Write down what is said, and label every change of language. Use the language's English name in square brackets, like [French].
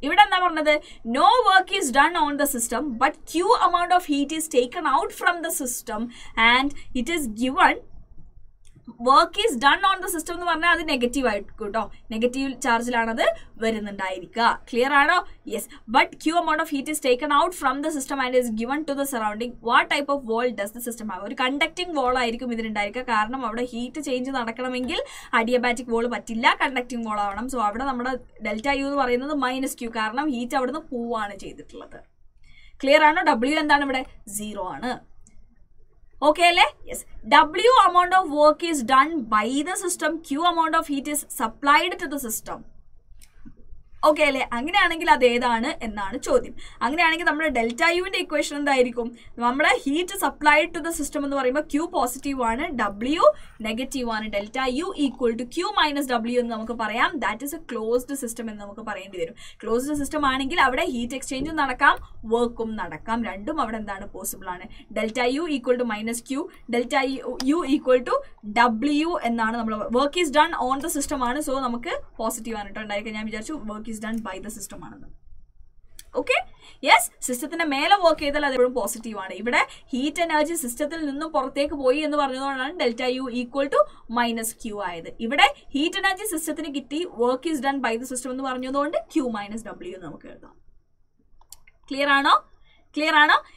[Malayalam] ഇവിടെ എന്താ പറഞ്ഞത്, [English] no work is done on the system but Q amount of heat is taken out from the system and it is given work is done on the system [Malayalam] എന്ന് പറഞ്ഞാൽ അത് negative ആയിരിക്കും കേട്ടോ, negative ചാർജിലാണ് അത് വരുന്നുണ്ടായിരിക്കുക. Clear ആണോ? Yes. [English] But Q amount of heat is taken out from the system and is given to the surrounding. What type of wall does the system have? [Malayalam] ഒരു conducting wall ആയിരിക്കും ഇതിനുണ്ടായിരിക്കുക. കാരണം അവിടെ heat change നടക്കണമെങ്കിൽ adiabatic wall പറ്റില്ല, conducting wall ആവണം. So അവിടെ നമ്മുടെ delta U എന്ന് പറയുന്നത് -Q, കാരണം ഹീറ്റ് അവിടുന്ന് പോവാണ് ചെയ്തിട്ടുള്ളത്. ക്ലിയർ ആണോ? ഡബ്ല്യു എന്താണ് ഇവിടെ, 0 ആണ്. Okay അല്ലേ? Yes. [English] W amount of work is done by the system, Q amount of heat is supplied to the system. [Malayalam] Okay അല്ലേ? അങ്ങനെയാണെങ്കിൽ അത് ഏതാണ് എന്നാണ് ചോദ്യം. അങ്ങനെയാണെങ്കിൽ നമ്മുടെ ഡെൽറ്റ യുവിന്റെ ഇക്വേഷൻ എന്തായിരിക്കും? നമ്മുടെ heat supplied to the system എന്ന് പറയുമ്പോൾ ക്യൂ പോസിറ്റീവ് ആണ്, ഡബ്ല്യു നെഗറ്റീവ് ആണ്. Delta U equal to Q minus W എന്ന് നമുക്ക് പറയാം. [English] that is a closed system [Malayalam] എന്ന് നമുക്ക് പറയേണ്ടി വരും. ക്ലോസ്ഡ് സിസ്റ്റം ആണെങ്കിൽ അവിടെ ഹീറ്റ് എക്സ്ചേഞ്ചും നടക്കാം, വർക്കും നടക്കാം. രണ്ടും അവിടെ എന്താണ് പോസിബിൾ ആണ്. Delta U equal to minus Q, delta U equal to W എന്നാണ് നമ്മൾ [English] work is done on the system [Malayalam] ആണ്. സോ നമുക്ക് പോസിറ്റീവ് ആണ് കേട്ടോ ഉണ്ടായിരിക്കും. ഞാൻ വിചാരിച്ചു work [English] is done by the system [Malayalam] ആണെന്ന്. ഓക്കെ, യെസ്, സിസ്റ്റത്തിന്റെ മേലെ വർക്ക് ചെയ്താൽ അത് എപ്പോഴും പോസിറ്റീവ് ആണ്. ഇവിടെ ഹീറ്റ് എനർജി സിസ്റ്റത്തിൽ നിന്നും പുറത്തേക്ക് പോയി എന്ന് പറഞ്ഞതുകൊണ്ടാണ് delta U equal to minus Q ആയത്. ഇവിടെ ഹീറ്റ് എനർജി സിസ്റ്റത്തിന് കിട്ടി, [English] work is done by the system [Malayalam] എന്ന് പറഞ്ഞതുകൊണ്ട് ക്യൂ മൈനസ് ഡബ്ല്യു നമുക്ക് എഴുതാം. ക്ലിയർ ആണോ? ക്ലിയർ ആണോ?